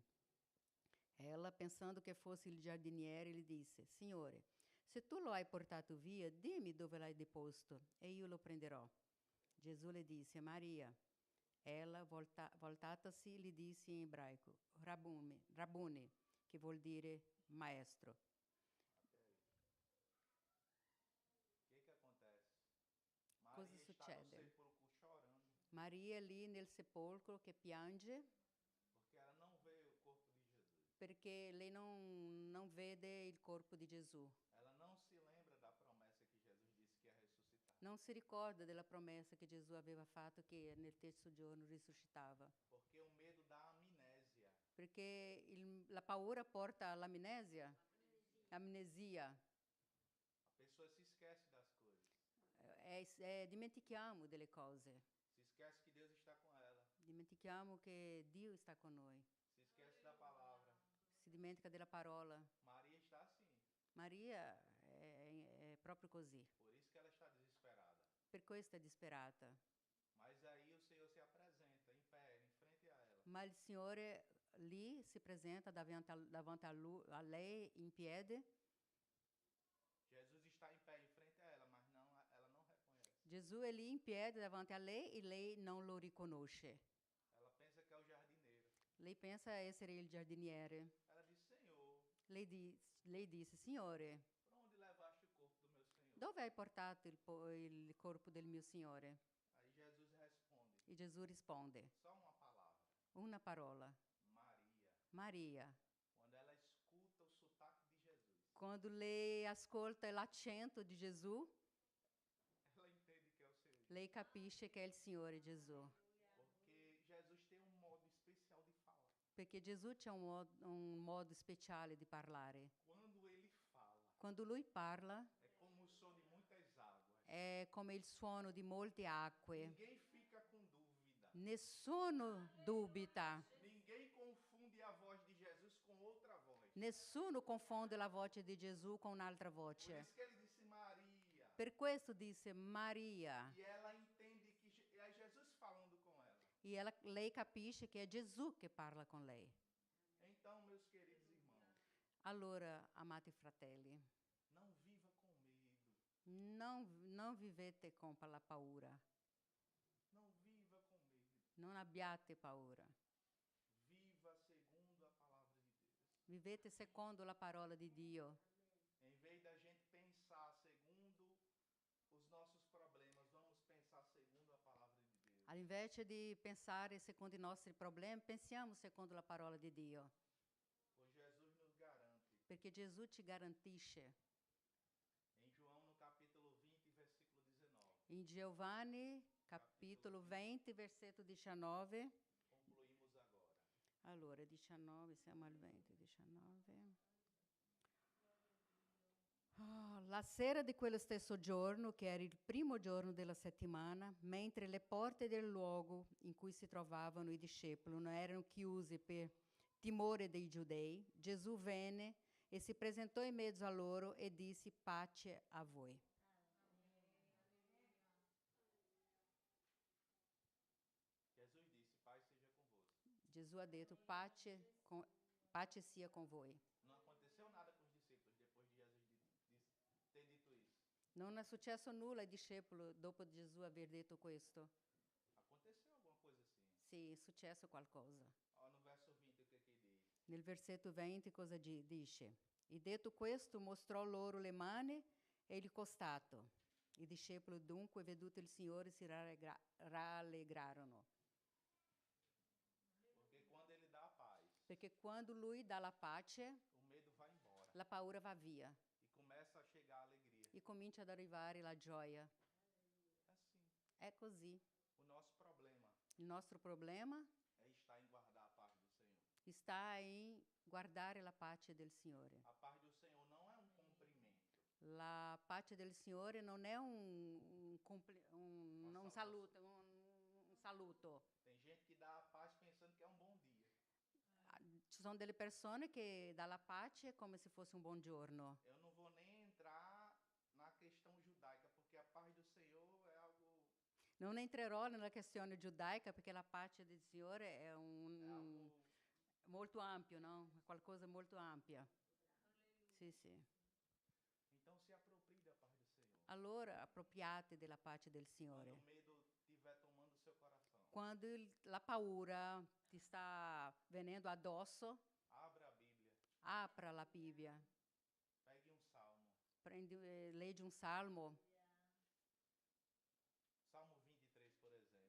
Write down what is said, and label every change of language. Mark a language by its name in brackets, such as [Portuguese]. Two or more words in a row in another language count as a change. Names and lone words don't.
[Italian] Ella, pensando che fosse il giardiniere, gli disse: Signore, se tu lo hai portato via, dimmi dove l'hai deposto e io lo prenderò. Gesù le disse: Maria. Ella, voltatasi, gli disse in ebraico: Rabuni, che vuol dire maestro. [Portuguese] Que acontece? [Italian] Cosa [Portuguese] Maria está no [Italian] succede? [Portuguese] sepulcro chorando, [Italian] Maria lì nel sepolcro che piange [Portuguese] porque ela não vê o corpo de Jesus. [Italian] perché lei non vede il corpo di Gesù. [Portuguese] Ela não se lembra da promessa que Jesus disse que ia ressuscitar. [Italian] Non si ricorda della promessa che Gesù aveva fatto che nel terzo giorno risuscitava. [Portuguese] Porque o medo dá amnésia. [Italian] Perché la paura porta all'amnesia. Amnesia. [Portuguese] A pessoa se esquece das coisas. [Italian] Dimentichiamo delle cose. [Portuguese] Se esquece que Deus está com ela. [Italian] Dimentichiamo che Dio sta con noi. [Portuguese] Se esquece da palavra. [Italian] Si dimentica della parola. [Portuguese] Maria está assim. [Italian] Maria è proprio così. [Portuguese] Por isso que ela está desesperada. [Italian] Per questo è disperata. [Portuguese] Mas aí o Senhor se apresenta em pé, em frente a ela. [Italian] Ma il Signore lì si presenta davanti a lei in piedi. [Portuguese] Jesus está em pé em frente a ela, mas ela não reconhece. [Italian] Gesù è lì in piedi davanti a lei e lei non lo riconosce. [Portuguese] Ela pensa que é o jardineiro. [Italian] Lei pensa essere il giardiniere. [Portuguese] Ela diz: Senhor, [Italian] Lei disse: Signore, [Portuguese] por onde levaste o corpo do meu Senhor? [Italian] dove hai portato il corpo del mio Signore? [Portuguese] Aí Jesus responde: [Italian] E Gesù risponde: [Portuguese] só uma palavra. [Italian] una parola. [Portuguese] Maria. [Italian] Maria. [Portuguese] Quando ela escuta o sotaque de Jesus, [Italian] Quando lei ascolta l'accento di Gesù, [Portuguese] ela entende que é o Senhor. [Italian] lei capisce che è il Signore Gesù. [Portuguese] Porque Jesus tem um modo especial de falar. [Italian] Perché Gesù c'ha un modo speciale di parlare. [Portuguese] Quando ele fala, [Italian] Quando lui parla [Portuguese] é como o som de muitas águas. [Italian] è come il suono di molte acque. [Portuguese] Ninguém fica com dúvida. [Italian] Nessuno dubita, [Portuguese] Ninguém confunde a voz de Jesus com outra voz. [Italian] nessuno confonde la voce di Gesù con un'altra [Portuguese] Por [Italian] voce. [Portuguese] isso que ele disse Maria. [Italian] Per questo disse Maria. [Portuguese] E ela entende que é Jesus falando com ela. [Italian] E lei capisce che è Gesù che parla con lei. [Portuguese] Então, meus queridos irmãos, [Italian] Allora, amati fratelli, [Portuguese] não viva com medo. [Italian] non vivete con la paura. [Portuguese] Não viva com medo. [Italian] Non abbiate paura. [Portuguese] Viva segundo a palavra de Deus. [Italian] Vivete secondo la parola di Dio. [Portuguese] Em vez da gente pensar segundo os nossos problemas, vamos pensar segundo a palavra de Deus. [Italian] Invece di pensare secondo i nostri problemi, pensiamo secondo la parola di Dio. [Portuguese] Pois Jesus nos garante. [Italian] Perché Gesù ci garantisce. [Portuguese] Em João, no capítulo 20, versículo 19. [Italian] In Giovanni, capitolo 20, versetto 19. [Portuguese] Concluímos agora. [Italian] Allora, 19, siamo al 20, 19. La sera di quello stesso giorno, che era il primo giorno della settimana, mentre le porte del luogo in cui si trovavano i discepoli non erano chiuse per timore dei giudei, Gesù venne e si presentò in mezzo a loro e disse: pace a voi. [Portuguese] Jesus disse: Pai seja convosco. [Italian] Gesù ha detto: pace sia con voi. [Portuguese] Não aconteceu nada com os discípulos depois de Jesus ter dito isso. [Italian] Non è successo nulla ai discepoli dopo Gesù aver detto questo. [Portuguese] Aconteceu alguma coisa assim. [Italian] Sì, è successo qualcosa. [Portuguese] Ó, no verso 20 o que diz? [Italian] Nel versetto 20 cosa dice? E detto questo mostrò loro le mani e il costato. I discepoli dunque, veduto il Signore, si rallegrarono. [Portuguese] Porque quando ele dá a paz, [Italian] Perché quando Lui dà la pace, [Portuguese] o medo vai embora [Italian] la paura va via [Portuguese] e começa a chegar a alegria. [Italian] e comincia ad arrivare la gioia. [Portuguese] É assim. [Italian] È così. [Portuguese] O nosso problema [Italian] Il nostro problema [Portuguese] é estar em guardar a paz do Senhor. [Italian] sta in guardare la pace del Signore. [Portuguese] A paz do Senhor não é um cumprimento. [Italian] La pace del Signore non è [Portuguese] Uma [Italian] un [Portuguese] saudação. [Italian] saluto, un saluto. [Portuguese] Tem gente que dá a paz pensando que é um bom dia. [Italian] Ci sono delle persone che dà la pace come se fosse un buongiorno. [Portuguese] Eu não vou nem entrar na questão judaica, porque a paz do Senhor é algo, [Italian] Non entrerò nella questione giudaica perché la pace del Signore è [Portuguese] algo [Italian] molto ampio, no? È qualcosa molto ampia. Sì, sì. [Portuguese] Então se approprie da paz do Senhor. [Italian] Allora appropriate della pace del [Portuguese] Quando [Italian] Signore. [Portuguese] o medo estiver tomando o seu coração, [Italian] Quando la paura ti sta venendo addosso, [Portuguese] abra a Bíblia, [Italian] apra la Bibbia, [Portuguese] pegue um salmo. [Italian] leggi un salmo, [Portuguese] Salmo 23, por exemplo.